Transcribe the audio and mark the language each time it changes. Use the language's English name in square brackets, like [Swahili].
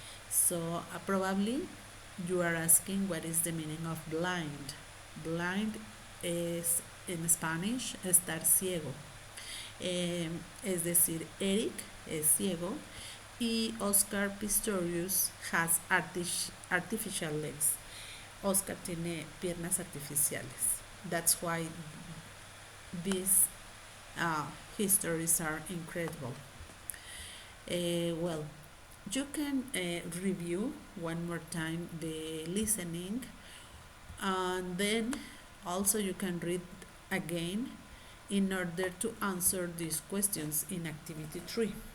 [English] So probably you are asking what is the meaning of blind. [Spanish] Blind es en Spanish estar ciego. Es decir, Eric es ciego y Oscar Pistorius [English] has artificial legs. [Spanish] Oscar tiene piernas artificiales. [English] That's why these histories are incredible. Well, you can review one more time the listening, and then also you can read again in order to answer these questions in activity 3.